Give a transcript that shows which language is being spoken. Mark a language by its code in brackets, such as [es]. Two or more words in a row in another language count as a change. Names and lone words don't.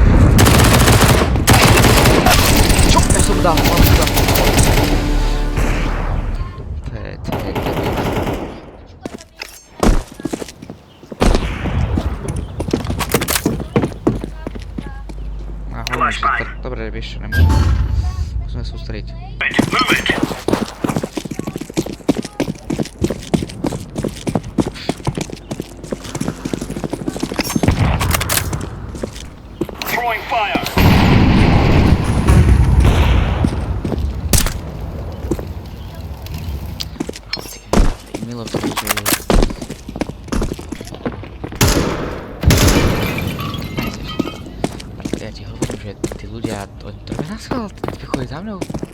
[sk] Čo? Ja som dal, To je debil. Dobre, vieš čo, nemôžem. Musíme sústrediť. [en] Move it. Throwing fire. [sk] Ty milovci, že... Ja ti hovorím, že tí ľudia, to je na schvál, ty chodí za mnou.